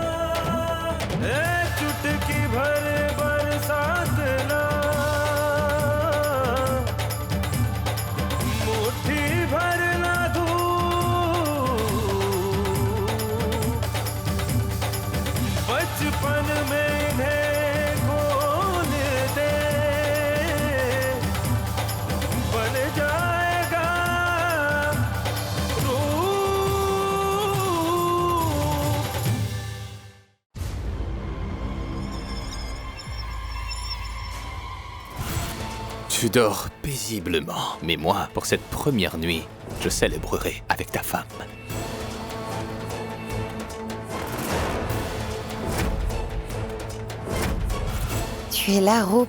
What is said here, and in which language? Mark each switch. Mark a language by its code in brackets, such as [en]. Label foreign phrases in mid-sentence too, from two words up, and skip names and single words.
[hi] चुटकी भर बरसात ना, मुट्ठी भर ना धूप, बचपन में इन्हें खोल दे, बन जाएगा रूप। [fr] Tu dors paisiblement, mais moi, pour cette première nuit, je célébrerai avec ta femme. Tu es là, Roop.